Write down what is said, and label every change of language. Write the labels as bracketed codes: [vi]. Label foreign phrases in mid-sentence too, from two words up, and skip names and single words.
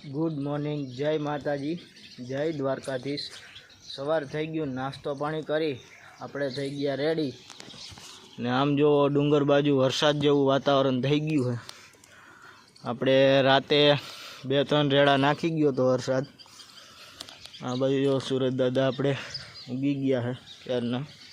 [en] Good morning. [gu] જય માતાજી, જય દ્વારકાધીશ। સવાર થઈ ગયો, નાસ્તો પાણી કરી આપણે થઈ ગયા રેડી ને આમ જો ડુંગર બાજુ વરસાદ જેવું વાતાવરણ થઈ ગયું છે। આપણે રાતે 2-3 રેડા નાખી ગયો તો વરસાદ। આ બાજુ જો સુરત દાદા આપણે ઉગી ગયા છે ત્યારના।